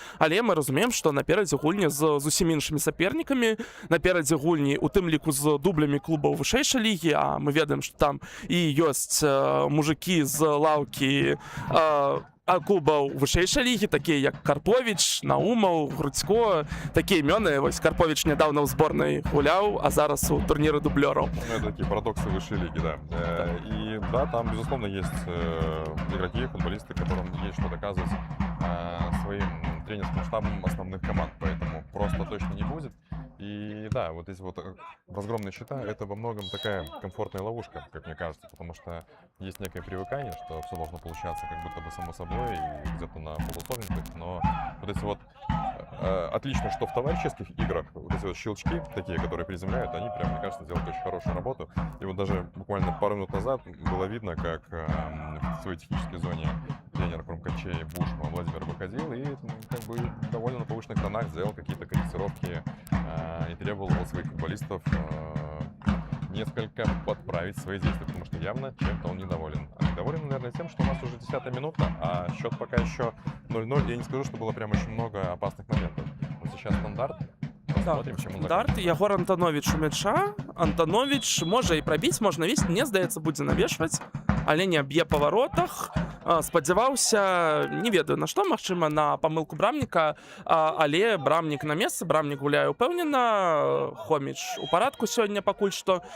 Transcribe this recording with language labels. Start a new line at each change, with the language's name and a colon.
Belarusian: але мы разумеем, што наперадзе гульні з зусім іншымі сапернікамі, наперадзе гульні у тым ліку з дублямі клубаў вышэйшай лігі, а мы ведаем, што там і ёсць мужыкі з лаўкі клубаў вышэйшай лігі, такія як Карповіч, Наумаў, Грудзько, такія імёны. Вось Карповіч нядаўна ў зборнай гуляў, а зараз у турніры дублёраў.
Russian: Ну, это такие парадоксы высшей лиги, да. И да, там, безусловно, есть игроки, футболисты, которым есть что доказывать своим тренерским штабом основных команд, поэтому просто точно не будет. И да, вот эти вот разгромные счета, это во многом такая комфортная ловушка, как мне кажется, потому что есть некое привыкание, что все должно получаться как будто бы само собой и где-то на полусложностях, но вот эти вот отлично, что в товарищеских играх вот эти вот щелчки такие, которые приземляют, они прям, мне кажется, делают очень хорошую работу. И вот даже буквально пару минут назад было видно, как в своей технической зоне тренер Крумкачей Бушма Владимир выходил и как бы довольно на повышенных тонах сделал какие-то корректировки и требовал от своих футболистов несколько подправить свои действия, потому что явно чем-то он недоволен. Доволен, наверное, тем, что у нас уже 10-я минута, а счет пока еще 0-0. Я не скажу, что было прям очень много опасных моментов. Вот сейчас стандарт. Посмотрим, чем он Стандарт, Ягор Антонович у мяча.
Belarusian: Антонович можа і прабіць, можна весці, мне здаецца, будзе навешваць, але не б'е па воротах. Спадзяваўся, не ведаю на што, магчыма, на памылку брамніка, але брамнік на месцы, брамнік гуляе ўпэўнена, Хоміч у парадку сёння пакуль што.